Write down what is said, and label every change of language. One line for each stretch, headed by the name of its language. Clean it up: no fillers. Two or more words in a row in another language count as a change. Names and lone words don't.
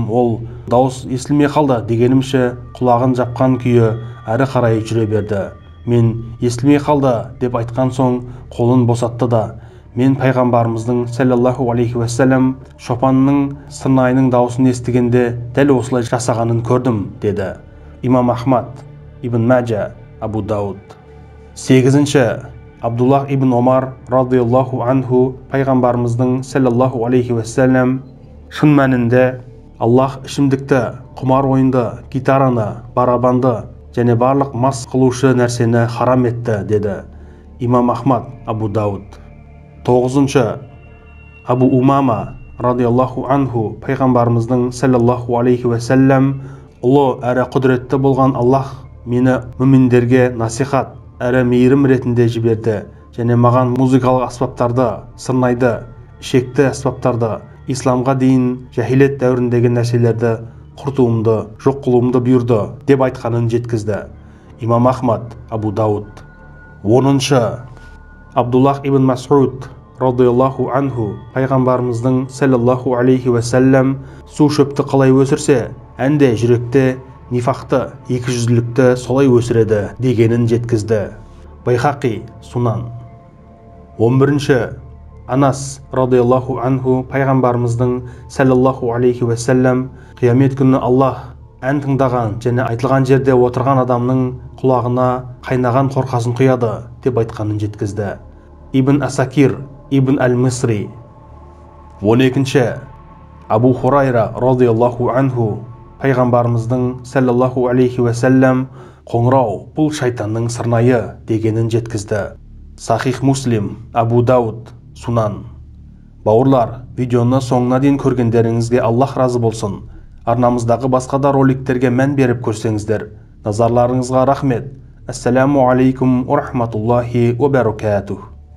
Kazakh: Ол дауыс естілмей қалды дегенімше құлағын жапқан күйі әрі қарай жүре берді. Мен «Естілмей қалды» деп айтқан соң қолын босатты да мен пайғамбарымыздың
Arabic: صلى الله عليه وسلم
Kazakh: шопанның сырнайының дауысын естігенде дәл осылай жасағанын көрдім деді. Имам Ахмад, Ибн Маджа, Абу Дауд. 8. Абдуллах ибн Омар
Arabic: رضي الله عنه
Kazakh: пайғамбарымыздың
Arabic: صلى الله عليه وسلم
Kazakh: шын мәнінде Аллах ішімдікті, құмар ойынды, гитараны, барабанды және барлық мас қылушы нәрсені харам етті деді. Имам Ахмад, Абу Дауд. 9. Абу Умама
Arabic: رضي الله عنه
Kazakh: пайғамбарымыздың
Arabic: صلى الله عليه وسلم
Kazakh: ұлы әрі құдіретті болған Аллах мені мүминдерге насихат әрі мейірім ретінде жіберді және маған музыкалық аспаптарды, сырнайды, ішекті аспаптарды, исламға дейін жахилет дәуіріндегі нәрселерді құртуымды, жоқ қылуымды бұйырды деп айтқанын жеткізді. Имам Ахмад, Абу Дауд. 10. Абдуллах ибн Мас'уд
Arabic: رضي الله عنه
Kazakh: пайғамбарымыздың
Arabic: صلى الله عليه وسلم
Kazakh: су шөпті қалай өсірсе, әнде жүректе нифақты, екіжүзділікті солай өсіреді дегенін жеткізді. Байхақи, Сунан. 11. Анас
Arabic: رضي الله عنه
Kazakh: пайғамбарымыздың
Arabic: صلى الله عليه وسلم
Kazakh: қиямет күні Аллах ән тыңдаған және айтылған жерде отырған адамның құлағына қайнаған қорқасын құяды деп айтқанын жеткізді. Ибн Асакир, Ибн Әл-Мисри. 12. Абу Хурайра
Arabic: رضي الله عنه
Kazakh: пайғамбарымыздың
Arabic: صلى الله عليه وسلم
Kazakh: қоңырау бұл шайтанның сырнайы дегенін жеткізді. Сахих Муслим, Абу Дауд, Сунан. Бауырлар, видеоны соңына дейін көргендеріңізге Аллах разы болсын. Арнамыздағы басқа да роликтерге мән беріп көрсеңіздер, назарларыңызға рахмет.
Arabic: السلام عليكم ورحمة الله وبركاته.